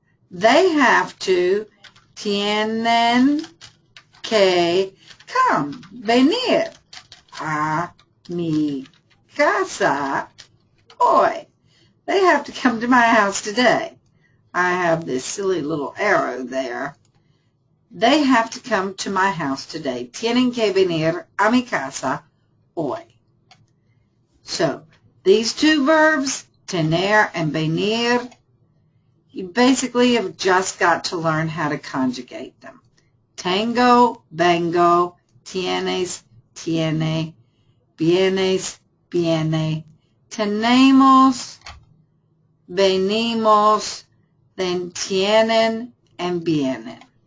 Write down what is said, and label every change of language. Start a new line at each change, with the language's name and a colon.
English: They have to,
Spanish: tienen que
English: come,
Spanish: venir a mi casa hoy.
English: They have to come to my house today. I have this silly little arrow there. They have to come to my house today.
Spanish: Tienen que venir a mi casa hoy.
English: So, these two verbs, tener and venir, you basically have just got to learn how to conjugate them.
Spanish: Tengo, vengo, tienes, tiene, vienes, viene, tenemos, venimos,
English: then
Spanish: tienen and vienen.